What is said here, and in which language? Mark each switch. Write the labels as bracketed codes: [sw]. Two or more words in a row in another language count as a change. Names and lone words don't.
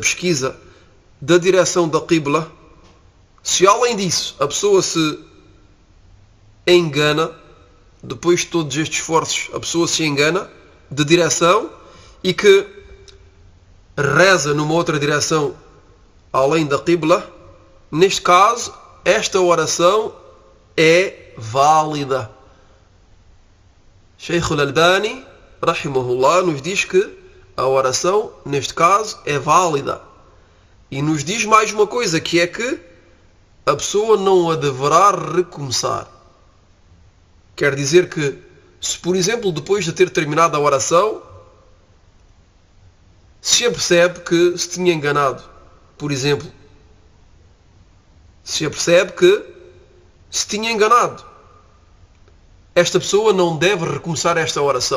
[pt] pesquisa da direção da Qibla, se além disso a pessoa se engana, depois de todos estes esforços, a pessoa se engana de direção e que reza numa outra direção além da Qibla, neste caso, esta oração é válida. Sheikh al-Albani, rahimahullah, nos diz que a oração, neste caso, é válida. E nos diz mais uma coisa, que é que a pessoa não a deverá recomeçar. Quer dizer que, se por exemplo, depois de ter terminado a oração, se apercebe que se tinha enganado, por exemplo, se apercebe que se tinha enganado, esta pessoa não deve recomeçar esta oração.